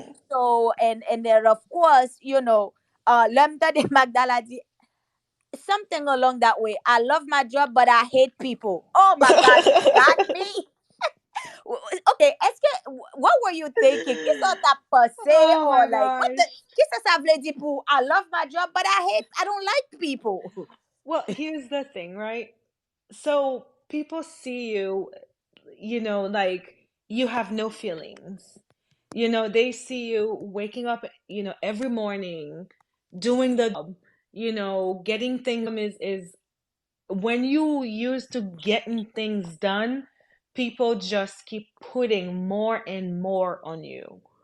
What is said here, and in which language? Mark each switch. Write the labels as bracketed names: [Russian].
[English] So, and then of course, you know, Lemta de Magdala di, something along that way. I love my job, but I hate people. Oh my God, you got me. Okay, [French] est-ce que, [English] what were you thinking? [French] Qu'est-ce que t'as passé? Oh [English] Or like, what the, gosh. [French] qu'est-ce que ça voulait dire pour, [English] I love my job, but I don't like people. Well, here's the thing, right? So people see you, you know, like you have no feelings. You know, they see you waking up, you know, every morning, doing the job, you know, getting things is when you used to getting things done, people just keep putting more and more on you.